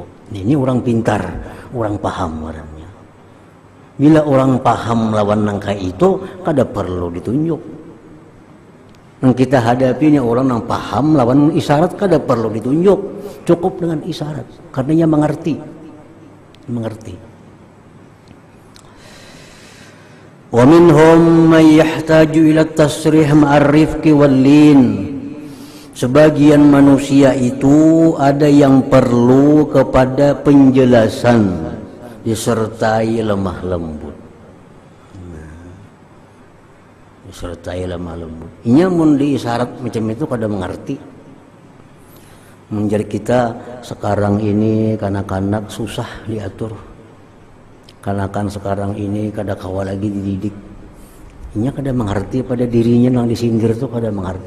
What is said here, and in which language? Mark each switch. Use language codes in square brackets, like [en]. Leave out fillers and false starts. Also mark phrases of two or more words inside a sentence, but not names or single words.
[bjn] Ini orang pintar, orang paham orangnya. Bila orang paham lawan nangka itu, kada perlu ditunjuk. Yang kita hadapi ini orang yang paham lawan isyarat, kada perlu ditunjuk, cukup dengan isyarat, karena dia mengerti. [ar] ومنهم من يحتاج إلى التصريح مع الرفق واللين. [bjn] Sebagian manusia itu ada yang perlu kepada penjelasan disertai lemah lembut. Disertai lemah lembut. Inya mun diisyarat macam itu kada mengerti. Menjadi kita sekarang ini kanak-kanak susah diatur. Kanak-kanak sekarang ini kada kawa lagi dididik. Inya kada mengerti pada dirinya yang disindir tuh kada mengerti.